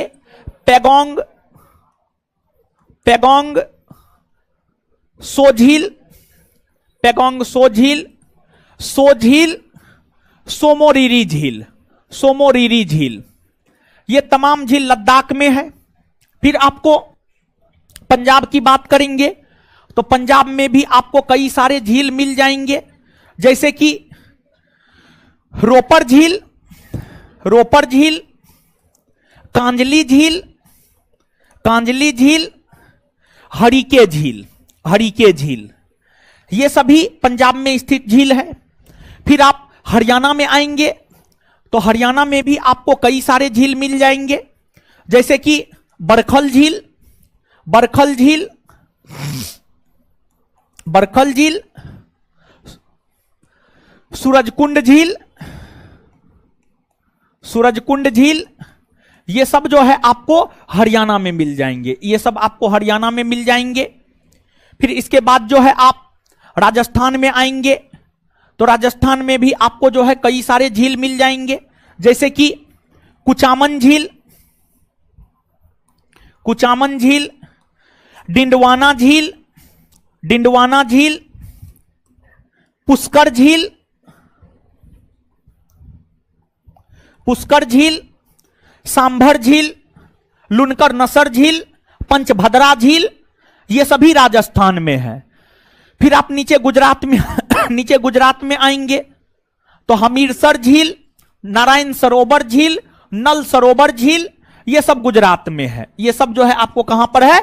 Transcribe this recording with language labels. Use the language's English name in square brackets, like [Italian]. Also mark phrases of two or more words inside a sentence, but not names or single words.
[Hindi] पेगोंग, पेगोंग सो झील, पेगोंग सो झील, सो झील, सोमोरीरी झील, सोमोरीरी झील, ये तमाम झील लद्दाख में है। फिर आपको पंजाब की बात करेंगे तो पंजाब में भी आपको कई सारे झील मिल जाएंगे, जैसे कि रोपर झील, रोपर झील, कांजली झील, कांजली झील, हरिके झील, हरिके झील, ये सभी पंजाब में स्थित झील है। फिर आप हरियाणा में आएंगे तो हरियाणा में भी आपको कई सारे झील मिल जाएंगे, जैसे कि बरखल झील, बरखल झील, बरखल झील, सूरजकुंड झील, सूरजकुंड झील, ये सब जो है आपको हरियाणा में मिल जाएंगे, ये सब आपको हरियाणा में मिल जाएंगे। फिर इसके बाद जो है आप राजस्थान में आएंगे तो राजस्थान में भी आपको जो है कई सारे झील मिल जाएंगे, जैसे कि कुचामन झील, कुचामन झील, डिंडवाना झील, डिंडवाना झील, पुष्कर झील, पुष्कर झील, सांभर झील, लुनकर नसर झील, पंचभद्रा झील, ये सभी राजस्थान में है। फिर आप नीचे गुजरात में नीचे गुजरात में आएंगे तो हमीरसर झील, नारायण सरोवर झील, नल सरोवर झील, ये सब गुजरात में है। ये सब जो है आपको कहां पर है?